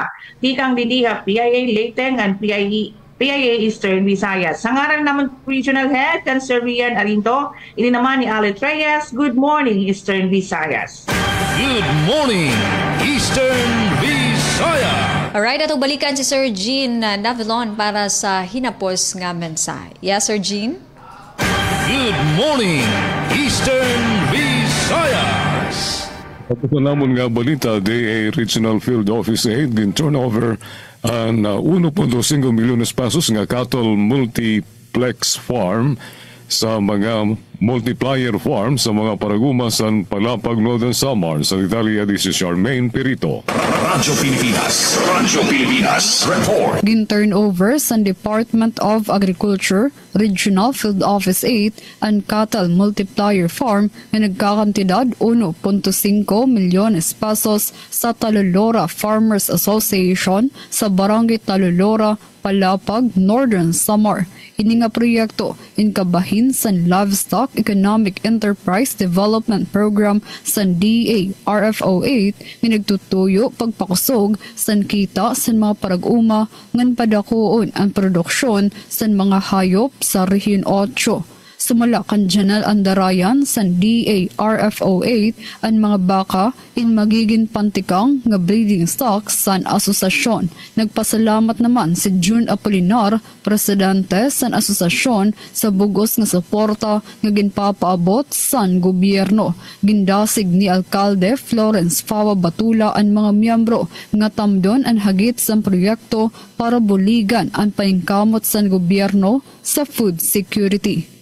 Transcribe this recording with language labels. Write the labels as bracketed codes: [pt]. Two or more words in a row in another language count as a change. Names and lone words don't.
[war] Tikang didiha PIA Leyte and PIA Eastern Visayas. Sa ngaran naman Regional Head, Conservian Arinto, ini naman ni Alet Reyes. [en] Good morning, Eastern Visayas. Good morning, Eastern Visayas. [war] Alright, atong balikan si Sir Jean Navilon para sa hinapos nga mensahe. [en] Yes, Sir Jean? Good morning, Eastern Visayas. [war] Tapos na namon nga balita, DA Regional Field Office 8 din turnover ang 1.5 milyones pesos nga [en] cattle multiplex farm [war] sa mga [en] multiplier farm [war] sa mga paraguma sa Palapag Northern Samar sa Italia di si Charmaine Perito. Radyo Pilipinas report. Gin-turnover sa Department of Agriculture, Regional Field Office 8 and Cattle Multiplier Farm na nagkakantidad 1.5 milyones pesos sa Talulora Farmers Association sa Barangay Talulora, Palapag, Northern Samar. Ini nga proyekto inkabahin sa Livestock Economic Enterprise Development Program sa DA RFO 8 minagtutuyo pagpakusog san kita sa mga parag-uma ngan padakuon ang produksyon sa mga hayop sa Rehiyon 8. Sumala kan Janal Andarayan sa DA RFO 8 ang mga baka in magiging pantikang nga [en] breeding stock [war] sa asosasyon. Nagpasalamat naman si June Apolinar, presidente sa asosasyon sa bugos nga suporta nga ginpapaabot sa gobyerno. Gindasig ni Alkalde Florence Fawa Batula ang mga miyembro nga tamdon ang hagit sa proyekto para buligan ang paingkamot sa gobyerno sa [en] food security.